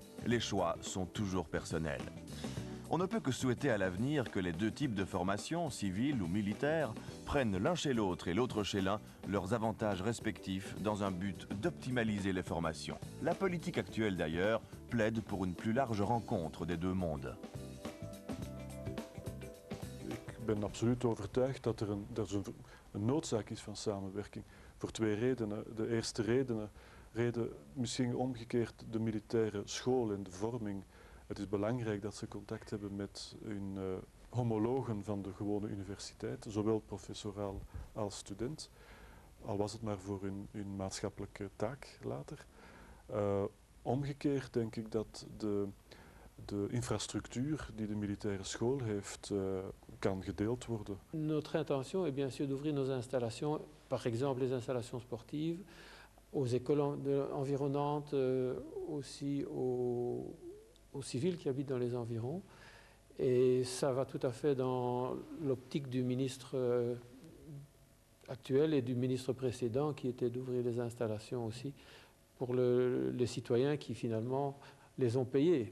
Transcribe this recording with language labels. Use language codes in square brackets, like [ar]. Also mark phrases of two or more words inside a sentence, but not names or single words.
[fr] Les choix sont toujours personnels. On ne peut que souhaiter à l'avenir que les deux types de formation, civile ou militaire, prennent l'un chez l'autre et l'autre chez l'un leurs avantages respectifs dans un but d'optimaliser les formations. La politique actuelle d'ailleurs plaide pour une plus large rencontre des deux mondes. [nl] Ik ben absoluut overtuigd dat er een noodzaak is van samenwerking. Voor twee redenen. De eerste reden misschien omgekeerd de militaire school en de vorming. Het is belangrijk dat ze contact hebben met hun homologen van de gewone universiteit, zowel professoraal als student, al was het maar voor hun maatschappelijke taak later. Omgekeerd denk ik dat de infrastructuur die de militaire school heeft, kan gedeeld worden. [fr] Notre intention est bien sûr d'ouvrir nos installations, par exemple les installations sportives, aux écoles environnantes, aussi aux civils qui habitent dans les environs. Et ça va tout à fait dans l'optique du ministre actuel et du ministre précédent qui était d'ouvrir les installations aussi pour les citoyens qui finalement les ont payés.